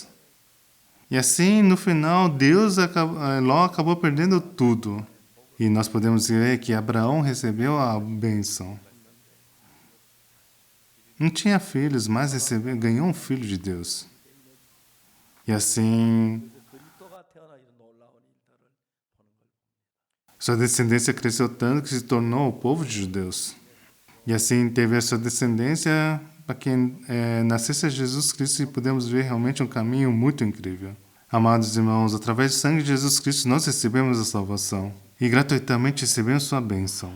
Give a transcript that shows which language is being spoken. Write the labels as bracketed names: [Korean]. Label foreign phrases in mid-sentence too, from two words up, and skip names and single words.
[Portuguese] E assim, no final, Ló acabou perdendo tudo. E nós podemos dizer que Abraão recebeu a bênção. Não tinha filhos, mas ganhou um filho de Deus. E assim, [Korean] 그리스도가 태어나 이런 놀라운 일들을 보는 걸 [Portuguese] sua descendência cresceu tanto que se tornou o povo de judeus. E assim teve a sua descendência para que nascesse a Jesus Cristo e podemos ver realmente um caminho muito incrível. Amados irmãos, através do sangue de Jesus Cristo nós recebemos a salvação. E gratuitamente recebemos sua bênção.